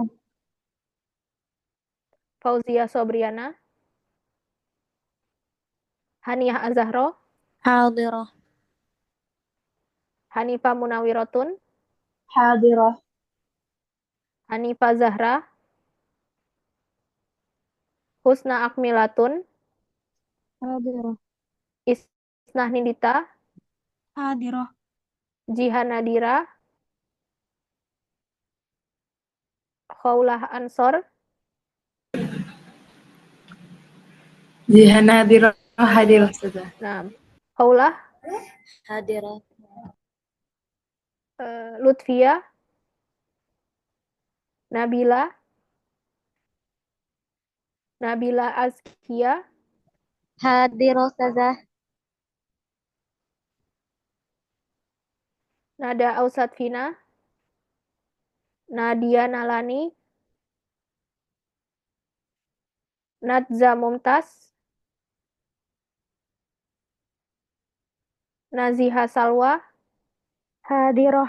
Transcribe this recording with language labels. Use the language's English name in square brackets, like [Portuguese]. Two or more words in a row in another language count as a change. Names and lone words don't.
[Indonesian] Fauzia Sobriana, Haniyah Azahro, [Arabic] حاضرة [Indonesian] Hanifah Munawiratun, [Arabic] Hadirah. [Indonesian] Hanifah Zahra, Husna Akmilatun, [Arabic] حاضرة [Indonesian] Isnah Nindita, [Arabic] حاضرة [Indonesian] Jihan Nadira, Khaulah Ansor, Jihan [Arabic] حاضرة حاضرة [Indonesian] sudah. nah, Khaulah, [Arabic] حاضرة [Indonesian] Lutfia, Nabila, Nabila Azkia, [Arabic] حاضرة أستاذة [Indonesian] Nada Ausat Vina, Nadia Nalani, Nadza Mumtaz, Naziha Salwa, [Arabic] Hadirah.